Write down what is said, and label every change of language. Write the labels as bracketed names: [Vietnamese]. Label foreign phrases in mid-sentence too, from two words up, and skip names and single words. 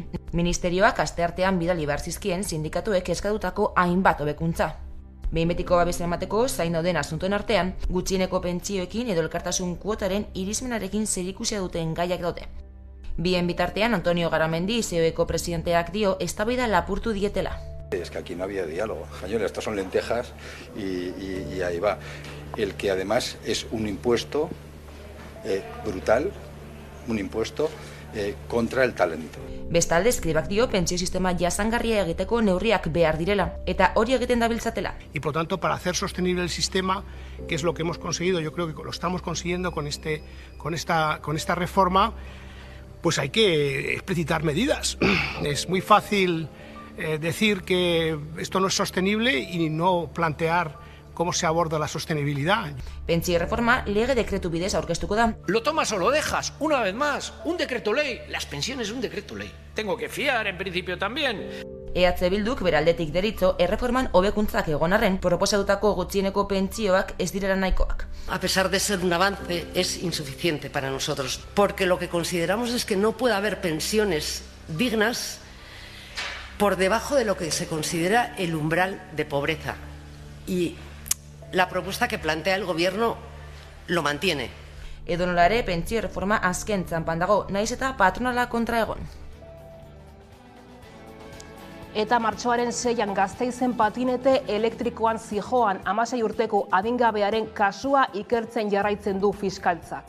[Basque] Ministerioak asteartean bidali behar zizkien sindikatuek eskatutako hainbat hobekuntza. Behin betiko babesa emateko zain dauden asuntuen artean, gutxieneko pentsioekin edo elkartasun kuotaren irizmenarekin zerikusia duten gaiak daude. Bien bitartean, Antonio Garamendi, COEko presidenteak dio, eztabaida lapurtu dietela. [Spanish] Es que aquí no había diálogo. Señores, estas son lentejas y ahí va. El que además es un impuesto brutal, un impuesto contra el talento. [Basque] Bestalde, Escribak dio pentsio sistema jasangarria egiteko neurriak behar direla, eta hori egiten dabiltzatela. [Spanish] Y por tanto, para hacer sostenible el sistema, que es lo que hemos conseguido, yo creo que lo estamos consiguiendo con esta reforma, pues hay que explicitar medidas. Es muy fácil decir que esto no es sostenible y no plantear cómo se aborda la sostenibilidad. [Basque] Pentsio reforma lege dekretu bidez aurkeztuko da. [Spanish] ¿Lo tomas o lo dejas? Una vez más, un decreto ley. Las pensiones un decreto ley. Tengo que fiar, en principio también. [Basque] EH Bilduk beraldetik deritzo erreforman hobekuntzak egon arren, proposatutako gutxieneko pentsioak ez direla nahikoak. [Spanish] A pesar de ser un avance, es insuficiente para nosotros, porque lo que consideramos es que no puede haber pensiones dignas por debajo de lo que se considera el umbral de pobreza. Y la propuesta que plantea el Gobierno lo mantiene. [Basque] Edonola ere, pentsio reforma azken txanpan dago, naiz eta patronala kontra egon. Eta martxoaren 6an Gasteizen patinete elektrikoan zijoan 16 urteko adingabearen kasua ikertzen jarraitzen du fiskaltzak.